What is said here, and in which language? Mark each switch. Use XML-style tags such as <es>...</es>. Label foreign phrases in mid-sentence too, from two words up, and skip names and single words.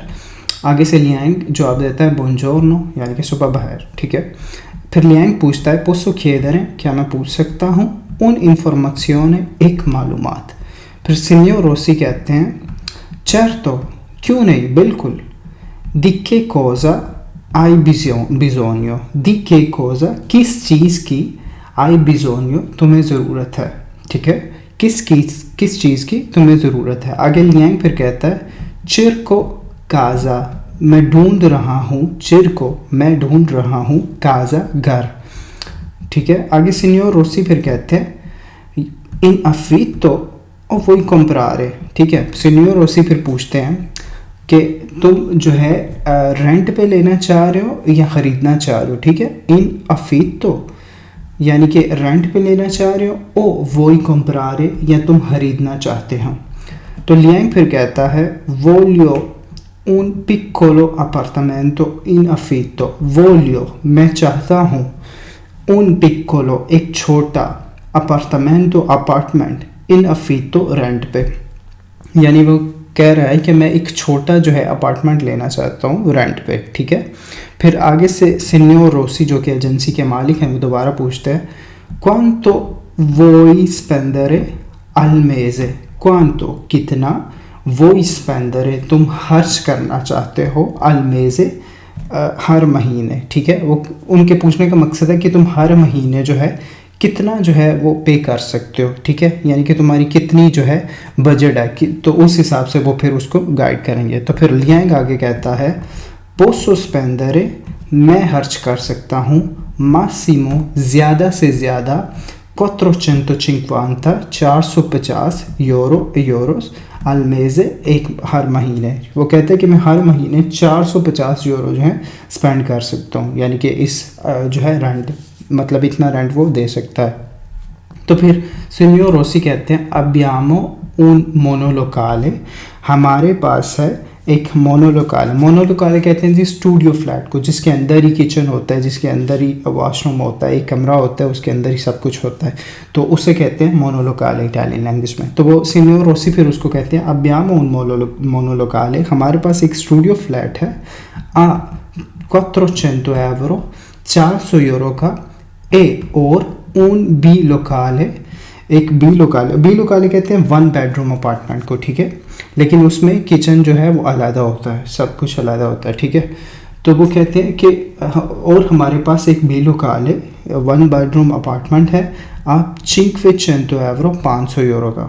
<hi>आगे से लियांग जवाब देता है बोनजोर्नो, यानी कि सुबह बहर। ठीक है, फिर लियांग पूछता है</hi> <it>posso chiedere,</it> <hi>क्या मैं पूछ सकता हूँ,</hi> <it>un'informazione,</it> <hi>एक मालूमात। फिर सिनियर रोसी कहते हैं certo, क्यों नहीं, बिल्कुल।</hi> <it>di che cosa hai bisogno, di che cosa,</it> <hi>किस चीज़ की,</hi> <it>hai bisogno,</it> <hi>तुम्हें ज़रूरत है। ठीक है, किस चीज़ की तुम्हें ज़रूरत है। आगे लियांग फिर कहता है</hi> <it>cerco casa,</it> <hi>मैं ढूंढ रहा हूँ, cerco मैं ढूंढ रहा हूँ, casa घर। ठीक है, आगे सिनियर रोसी फिर कहते हैं</hi> <it>in affitto o vuoi comprare।</it> <hi>ठीक है, सिनियर रोसी फिर पूछते हैं कि तुम जो है रेंट पे लेना चाह रहे हो या ख़रीदना चाह रहे हो। ठीक है,</hi> <it>in affitto</it> <hi>यानी कि रेंट पे लेना चाह रहे हो,</hi> <it>o vuoi comprare</it> <hi>या तुम ख़रीदना चाहते हो। तो लियांग फिर कहता है</hi> <it>voglio un piccolo appartamento in affitto,</it> <hi>voglio मैं चाहता हूँ,</hi> <it>un piccolo</it> <hi>एक छोटा, अपार्टमेंटो अपार्टमेंट,</hi> <it>in affitto</it> <hi>रेंट पे, यानी वो कह रहा है कि मैं एक छोटा जो है अपार्टमेंट लेना चाहता हूँ रेंट पे। ठीक है, फिर आगे से सिनियर रोसी जो कि एजेंसी के मालिक हैं वो दोबारा पूछते हैं</hi> <it>quanto vuoi spendere al mese,</it> <hi>quanto कितना,</hi> <it>vuoi spendere</it> <hi>तुम खर्च करना चाहते हो,</hi> <it>al mese</it> <hi>हर महीने। ठीक है, वो उनके पूछने का मकसद है कि तुम हर महीने जो है कितना जो है वो पे कर सकते हो। ठीक है, यानी कि तुम्हारी कितनी जो है बजट है कि, तो उस हिसाब से वो फिर उसको गाइड करेंगे। तो फिर लियांग आगे कहता है</hi> <it>posso spendere,</it> <hi>मैं खर्च कर सकता हूँ, मासिमो ज़्यादा से ज़्यादा, 450 450 यूरोस</hi> <it>al mese</it> <hi>एक हर महीने। वो कहते हैं कि मैं हर महीने 450 यूरो जो है स्पेंड कर सकता हूँ, यानी कि इस जो है रेंट, मतलब इतना रेंट वो दे सकता है। तो फिर सिनियर रोसी कहते हैं</hi> <it>abbiamo un monolocale,</it> <hi>हमारे पास है एक मोनोलोकाले। मोनोलोकाले कहते हैं जी</hi> <en>studio flat</en> <hi>को, जिसके अंदर ही किचन होता है, जिसके अंदर ही वॉशरूम होता है, एक कमरा होता है, उसके अंदर ही सब कुछ होता है, तो उसे कहते हैं मोनोलोकाले</hi> <en>Italian language</en> <hi>में। तो वो सिनियर रोसी फिर उसको कहते हैं</hi> <it>abbiamo un monolocale,</it> <hi>हमारे पास एक</hi> <en>studio flat</en> <hi>है,</hi> <it>a 400 euro,</it> <hi>400 यूरो का, और</hi> <it>un bilocale,</it> <hi>एक बी लोकाले कहते हैं 1</hi> <en>bedroom apartment</en> <hi>को। ठीक है, लेकिन उसमें किचन जो है वो अलग होता है, सब कुछ अलग होता है। ठीक है, तो वो कहते हैं कि और हमारे पास एक बी लोकाले 1</hi> <en>bedroom apartment</en> <hi>है, आप 500 euro, 500 यूरो का।</hi>